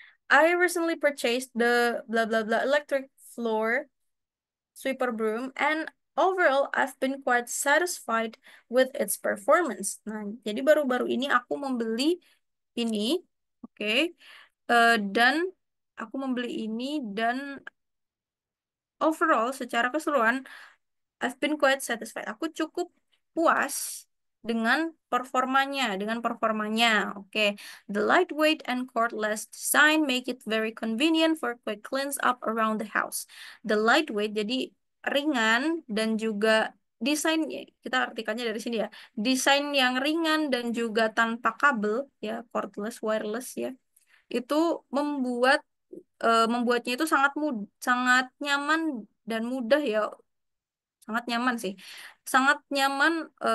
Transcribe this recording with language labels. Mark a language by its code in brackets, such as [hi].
[en] I recently purchased the blah blah blah electric floor sweeper broom and overall I've been quite satisfied with its performance. [id] Nah, jadi baru-baru ini aku membeli ini, oke. Dan aku membeli ini dan overall secara keseluruhan [en] I've been quite satisfied. [id] Aku cukup puas dengan performanya. Oke. [en] The lightweight and cordless design make it very convenient for quick cleans up around the house. The lightweight [id] jadi ringan dan juga desain kita artikannya dari sini ya. Desain yang ringan dan juga tanpa kabel ya, cordless, wireless ya. Itu membuatnya itu sangat nyaman dan mudah ya, sangat nyaman sih, sangat nyaman.